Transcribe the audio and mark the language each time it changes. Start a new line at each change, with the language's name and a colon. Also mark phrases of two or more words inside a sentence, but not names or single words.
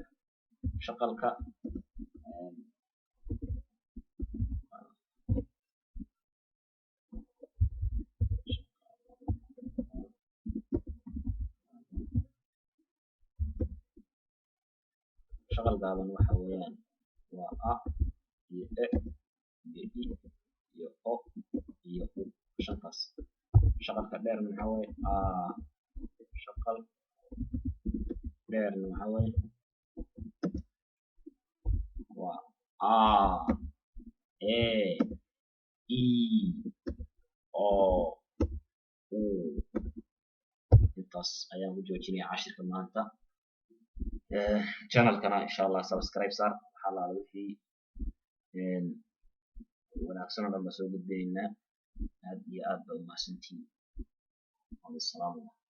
Somali: shaqalka shaqal gaaban waxa weeyaan waa a iyo e iyo i iyo o iyo u shantaas. shaqalka dheer waxa weeye a shaqal dheer waxa weeye waa a e i o u. intaas ayaan ku joojinaya cashirka maanta. channelkana
Arabic: insha Allah
Somali: subscribe saar. waxaa la wixii wanaagsan oo dhan ba soo gudbinaynaa. aad iyo aad ba u mahadsantihiin.